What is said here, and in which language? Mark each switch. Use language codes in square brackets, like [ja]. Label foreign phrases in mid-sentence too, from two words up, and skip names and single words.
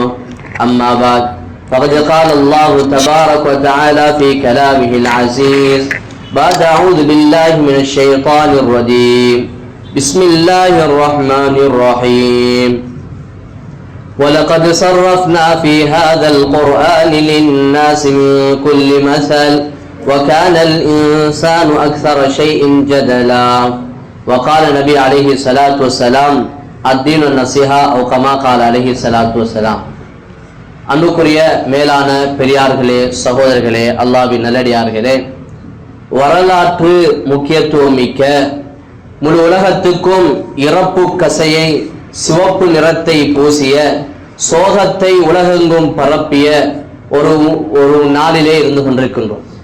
[ar] أما بعد فقد قال الله تبارك وتعالى في كلامه العزيز بعد أعوذ بالله من الشيطان الرجيم بسم الله الرحمن الرحيم ولقد صرفنا في هذا القرآن للناس من كل مثل وكان الإنسان أكثر شيء جدلا. وقال النبي عليه الصلاة والسلام الدين النصيحة أو كما قال عليه الصلاة والسلام. [ta] அன்புக்குரிய மேலான பெரியார்களே, சகோதரர்களே, அல்லாஹ்வின் நல்லடியார்களே, வரலாற்று முக்கியத்துவம் மிக்க முழு உலகத்துக்கும் இறப்பு கசையை சிவப்பு நிறத்தை பூசிய சோகத்தை உலகெங்கும் பரப்பிய ஒரு நாளிலே இருந்து கொண்டிருக்கின்றோம்.